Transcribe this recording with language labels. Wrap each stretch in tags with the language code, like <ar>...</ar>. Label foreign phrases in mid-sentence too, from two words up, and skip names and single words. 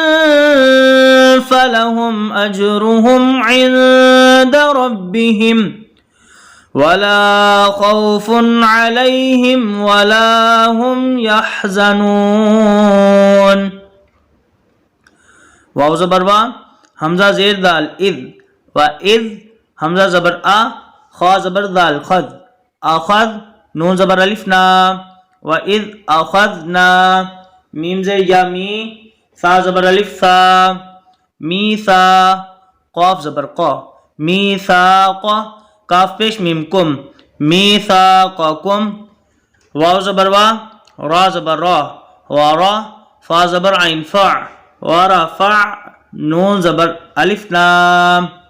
<ar>فلهم أجرهم عند ربهم ولا خوف عليهم ولا هم يحزنون،</ar> <ur>واو زبر وا، حمزہ زیر دال اذ،</ur> <ar>و اذ،</ar> <ur>حمزہ زبر آ، خا زبر دال خذ، اخذ، نون زبر الف نا،</ur> <ar>و اذ اخذنا،</ar> <ur>میم زیر یا می، ثا زبر الف ثا، میثا، قاف زبر قا، میثاق، کاف پیش میم کم، میثاقکم واو زبر وا را زبر را ورا فا زبر عین فع ورفع نون زبر الف لام</ur>